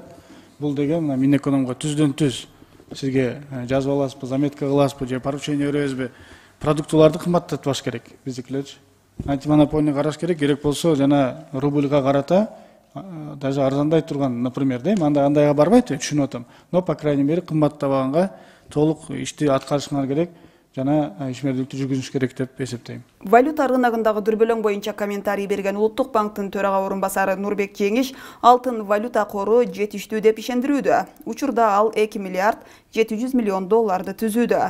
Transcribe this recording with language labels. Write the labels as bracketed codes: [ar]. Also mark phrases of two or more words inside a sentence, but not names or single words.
[ky] Бул деген Минэкономго түздөн түз сизге жазып аласызбы, заметка кыласызбы же поручение беребизби? Продуктыларды кымбаттатпаш керек. Биздикилерчи антимонополия караш керек болсо жана рубльга карата даже арзандай турган, например, андайга барбайт, түшүнүп атам. [ru] Но по крайней мере [ky] кымбаттабаганга толук ишти аткарышыңар керек жана ишмердүүлүктү жүргүзүш керек деп эсептейм. Валюта рыногундагы дүрбөлөң боюнча комментарий берген Улуттук банктын төрага орун басары Нурбек Жеңиш алтын валюта кору жетиштүү деп ишендирүүдө. Учурда ал 2 миллиард 700 миллион долларды түзүүдө.